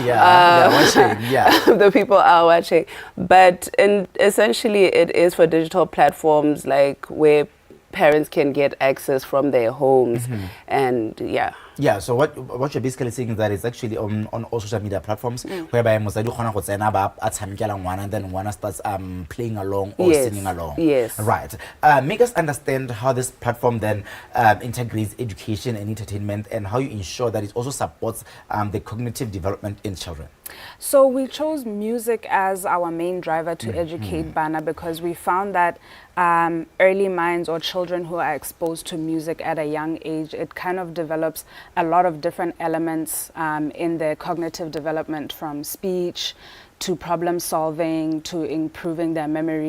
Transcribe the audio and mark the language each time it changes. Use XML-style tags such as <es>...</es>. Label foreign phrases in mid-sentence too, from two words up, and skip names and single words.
<en>The people are watching. But essentially it is for digital platforms, like where parents can get access from their homes, and Yeah, so what you're basically saying is that it's actually on all social media platforms whereby</en> <tn>mosadi khona go tsena ba a tshamekela ngwana</tn> <en>and then ngwana starts playing along or singing along. Yes. Right. Make us understand how this platform then integrates education and entertainment and how you ensure that it also supports the cognitive development in children. So we chose music as our main driver to educate Bana because we found that early minds or children who are exposed to music at a young age, it kind of develops a lot of different elements in their cognitive development, from speech to problem solving to improving their memory.</en>